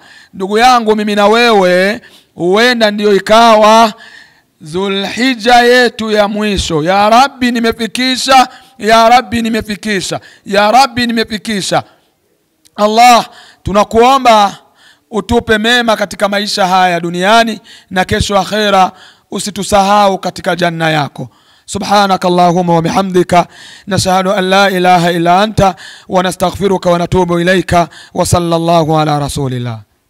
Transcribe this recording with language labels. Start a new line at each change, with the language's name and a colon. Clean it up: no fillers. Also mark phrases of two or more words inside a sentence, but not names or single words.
Swahili: Ndugu yangu, mimi na wewe huenda ndio ikawa Zulhijja yetu ya mwisho.
Arabic: Ya Rabbi
Swahili: nimefikisha,
Arabic: ya Rabbi
Swahili: nimefikisha,
Arabic: ya Rabbi
Swahili: nimefikisha. Allah, tunakuomba utupe mema katika maisha haya duniani na kesho akhera, usitusahau katika janna yako.
Arabic: سبحانك اللهم وبحمدك، نشهد أن لا إله إلا أنت، ونستغفرك ونتوب إليك، وصلى الله على رسول الله.